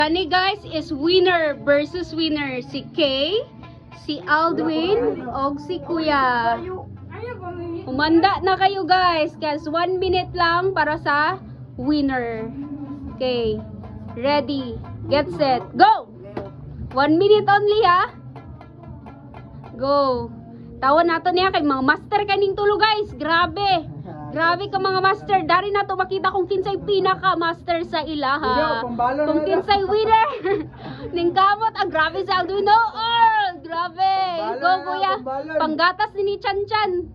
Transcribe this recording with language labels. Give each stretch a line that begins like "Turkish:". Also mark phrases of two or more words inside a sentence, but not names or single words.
Cebuano: Kani guys is
English: winner versus winner.
Cebuano: Si Kay, si Aldwin, o si Kuya.
Filipino: Umanda na kayo guys. Kasi 1 minute lang para sa winner.
English: Okay. Ready. Get set. Go! 1 minute only ha. Go.
Cebuano: Tawan nato niya kay mga master kaning tulo guys. Grabe. Grabe ka mga master. Dari na to makita kung kinsay pinaka master sa ilaha. Kung kinsay winner. Ning kamot ang grabe sa Arduino. Oh, grabe. Go kuya. Panggatas ni Chan Chan.